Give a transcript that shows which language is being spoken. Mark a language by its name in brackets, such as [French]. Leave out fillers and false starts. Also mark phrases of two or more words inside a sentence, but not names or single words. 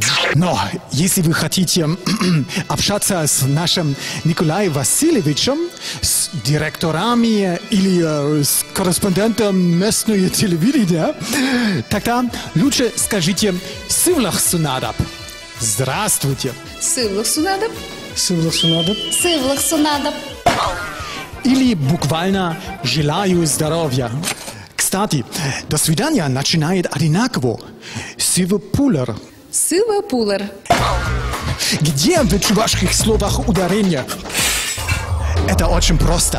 [Russian] Но если вы хотите общаться с нашим Николаем Васильевичем, с директорами или с корреспондентом местного телевидения, тогда лучше скажите [Chuvash] «сывлах сунадаб». [Russian] Здравствуйте. [Chuvash] Сывлах сунадаб. Сывлах сунадаб. Сывлах сунадаб. [Russian] Или буквально «желаю здоровья». Кстати, до свидания начинает одинаково. [Chuvash] Сивопулер. Сывопулер. [Russian] Где в чувашских словах ударение? Это очень просто.